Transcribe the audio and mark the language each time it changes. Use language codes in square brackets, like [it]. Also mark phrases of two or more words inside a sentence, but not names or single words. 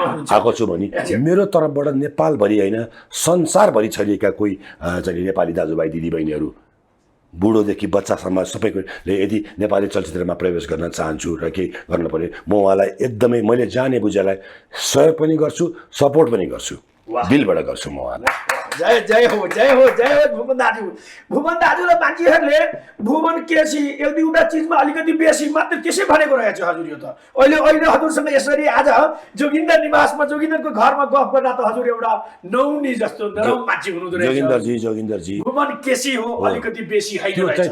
[ne] आएको छु भने मेरो तर्फबाट नेपालभरि होइन संसारभरि छरिएका कोही चाहिँ नेपाली दाजुभाइ दिदीबहिनीहरू बुढोदेखि बच्चासम्म सबैले यदि नेपाली चलचित्रमा प्रवेश गर्न चाहन्छु र केही गर्नु पर्यो म उहाँलाई एकदमै मैले जाने बुझेलाई सहयोग पनि गर्छु, सपोर्ट पनि गर्छु, दिलबाट गर्छु म उहाँलाई। जय जय हो जय हो जय हो भुवन दाजु। भुवन दाजुलाई मान्छेहरूले भुवन केसी एक दुईवटा चिजमा अलिकति बेसी मात्र त्यसै भनेको रहेछ हजुर। यो त अहिले हजुरसँग यसरी आज जोगिन्दर निवासमा जोगिन्दरको घरमा गफ गर्दा त हजुर एउटा नौनी जस्तो नरम मान्छे हुनुहुँदो रहेछ। जोगिन्दरजी भुवन केसी हो अलिकति बेसी होइन